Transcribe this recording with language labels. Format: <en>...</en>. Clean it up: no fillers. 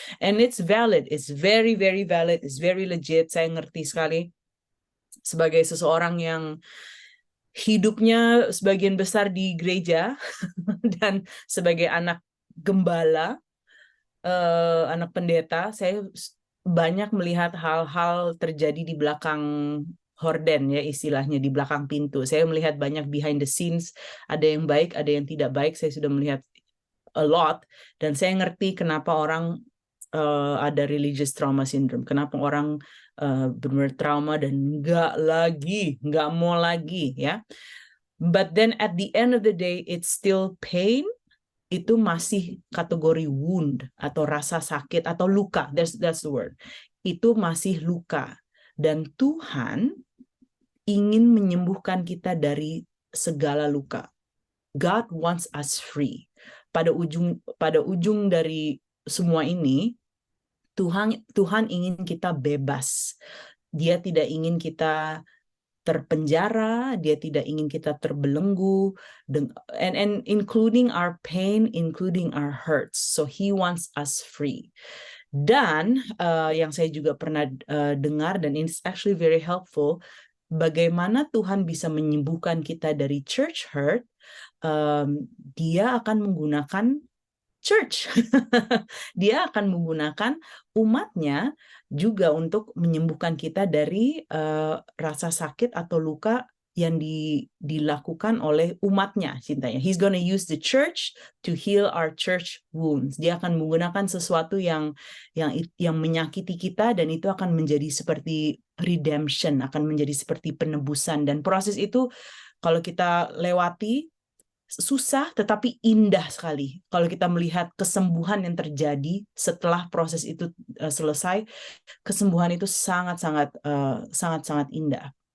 <en>And it's valid, it's very very valid, it's very legit.</en> <id>Saya ngerti sekali sebagai seseorang yang hidupnya sebagian besar di gereja dan sebagai anak gembala, anak pendeta, saya banyak melihat hal-hal terjadi di belakang horden, ya istilahnya, di belakang pintu. Saya melihat banyak</id> <en>behind the scenes,</en> <id>ada yang baik, ada yang tidak baik. Saya sudah melihat</id> <en>a lot,</en> <id>dan saya ngerti kenapa orang ada religious trauma syndrome, kenapa orang benar trauma dan nggak mau lagi, ya.</id> <en>But then at the end of the day, it's still pain.</en> <id>Itu masih kategori wound atau rasa sakit atau luka.</id> <en>That's the word.</en> <id>Itu masih luka. Dan Tuhan ingin menyembuhkan kita dari segala luka.</id> <en>God wants us free.</en> <id>Pada ujung dari semua ini, Tuhan ingin kita bebas. Dia tidak ingin kita terpenjara, dia tidak ingin kita terbelenggu,</id> <en>and including our pain, including our hurts. So he wants us free.</en> <id>Dan yang saya juga pernah dengar, dan</id> <en>it's actually very helpful,</en> <id>bagaimana Tuhan bisa menyembuhkan kita dari church hurt. Dia akan menggunakan church. Dia akan menggunakan umatnya juga untuk menyembuhkan kita dari rasa sakit atau luka yang dilakukan oleh umatnya, cintanya.</id> <en>He's gonna use the church to heal our church wounds.</en> <id>Dia akan menggunakan sesuatu yang menyakiti kita, dan itu akan menjadi seperti redemption, akan menjadi seperti penebusan. Dan proses itu kalau kita lewati, susah tetapi indah sekali. Kalau kita melihat kesembuhan yang terjadi setelah proses itu selesai, kesembuhan itu sangat-sangat indah.</id>